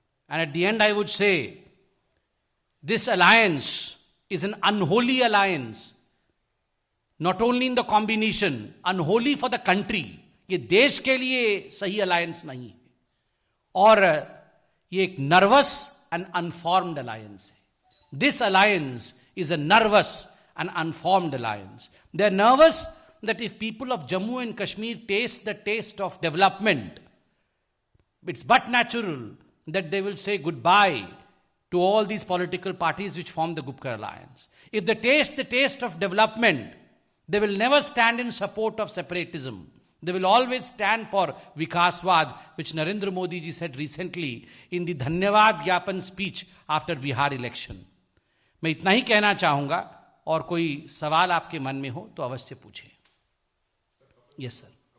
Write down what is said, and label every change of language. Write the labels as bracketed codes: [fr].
[en] And at the end I would say this alliance is an unholy alliance, not only in the combination, unholy for the country. [hi] ये देश के लिए सही alliance नहीं है। और ये एक [en] nervous and unformed [hi] अलायंस है। [en] This alliance is a nervous and unformed alliance. They are nervous that if people of Jammu and Kashmir taste the taste of development, it's but natural that they will say goodbye to all these political parties which form the Gupkar alliance. If they taste the taste of development, they will never stand in support of separatism. They will always stand for Vikaswad, which Narendra Modi ji said recently in the Dhanyavad Gyapan speech after Bihar election. [hi] मैं इतना ही कहना चाहूंगा, और कोई सवाल आपके मन में हो तो अवश्य पूछें। [en] Yes sir.